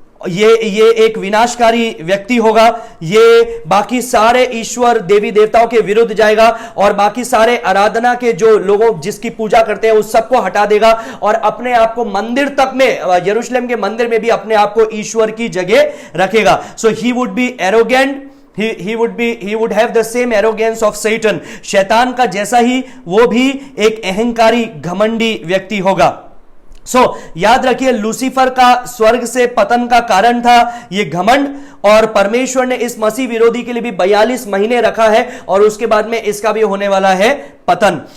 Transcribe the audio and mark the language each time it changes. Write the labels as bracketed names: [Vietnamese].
[Hindi] ये एक विनाशकारी व्यक्ति होगा। ये बाकी सारे ईश्वर देवी देवताओं के विरुद्ध जाएगा और बाकी सारे आराधना के जो लोगों जिसकी पूजा करते हैं उस सबको हटा देगा और अपने आप को मंदिर तक में, यरूशलेम के मंदिर में भी अपने आप को ईश्वर की जगह रखेगा। [English] So he would be arrogant, he would have the same arrogance of Satan। [Hindi] शैतान का जैसा ही वो भी एक अहंकारी घमंडी व्यक्ति होगा। याद रखिए, लूसीफर का स्वर्ग से पतन का कारण था ये घमंड, और परमेश्वर ने इस मसीह विरोधी के लिए भी 42 महीने रखा है और उसके बाद में इसका भी होने वाला है पतन।